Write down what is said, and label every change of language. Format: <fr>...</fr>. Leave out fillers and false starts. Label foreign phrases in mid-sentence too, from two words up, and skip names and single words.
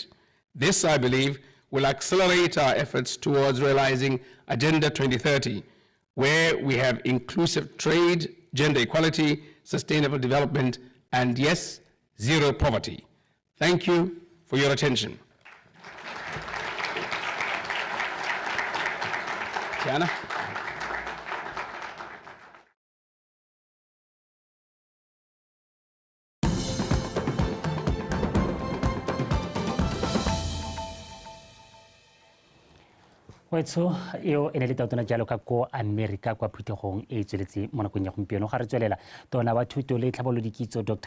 <en>This, I believe, will accelerate our efforts towards realizing Agenda 2030, where we have inclusive trade, gender equality, sustainable development, and yes, zero poverty. Thank you for your attention. Tiana?</en> <tn>Wetso eo ene le tautona jalo ka ko America kwa phuthegong e tsweletse mo nakong ya gompieno ga re tswelela tona wa thuto le tlhabolodikitso Dr.</tn>